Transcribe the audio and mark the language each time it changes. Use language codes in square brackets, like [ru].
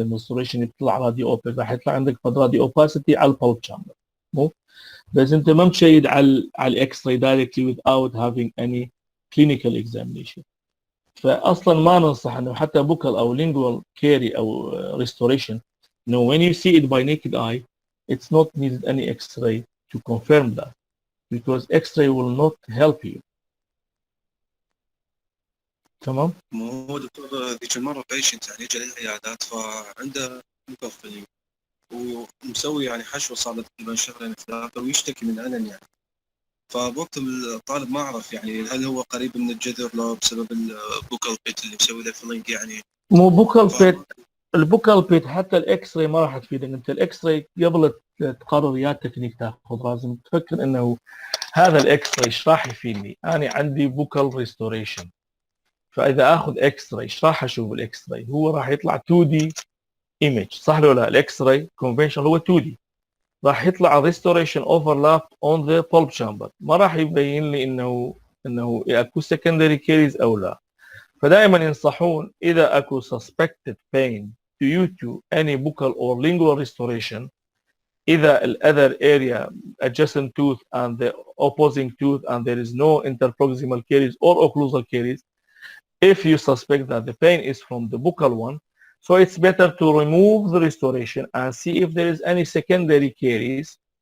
[ar] الريستوريشن يطلع راديو اوبيك، راح يطلع عندك راديو اوباسيتي على الباوت شامبر، مو بس انت ما مشيد على الاكس راي دايركتلي [en] without having any clinical examination. [ar] فاصلا ما ننصح انه حتى بوكال او lingual كيري او restoration. [en] No, when you see it by naked eye, it's not needed any X-ray to confirm that, because X-ray will not help you. [ar] تمام. مو هو دكتور ذيك المره بيشنت يعني اجى للعيادات فعنده بوكر فيلينج ومسوي يعني حشوه صار له تقريبا شهرين ثلاثه ويشتكي من الم يعني. فبوقت الطالب ما عرف يعني هل هو قريب من الجذر لو بسبب البوكال بيت اللي مسوي له فيلينج يعني. مو بوكال بيت، البوكال بيت حتى الاكس راي ما راح تفيدك. انت الاكس راي قبل تقرر يا تكنيك تاخذ لازم تفكر انه هذا الاكس راي ايش راح يفيدني؟ انا عندي بوكال ريستوريشن، فاذا اخذ اكس راي ايش راح اشوف بالاكس راي؟ هو راح يطلع 2 دي ايمج، صح ولا لا؟ الاكس راي كونفنشن هو 2 دي، راح يطلع ريستوريشن اوفرلاب اون ذا بولب شامبر، ما راح يبين لي انه اكو سكندري كيريز او لا. فدائما ينصحون اذا اكو [en] suspected pain due to any buccal or lingual restoration، [ar] اذا ال [en] other area adjacent tooth and the opposing tooth and there is no interproximal caries or occlusal caries, if you suspect that the pain is from the buccal one, so it's better to remove the restoration and see if there is any secondary caries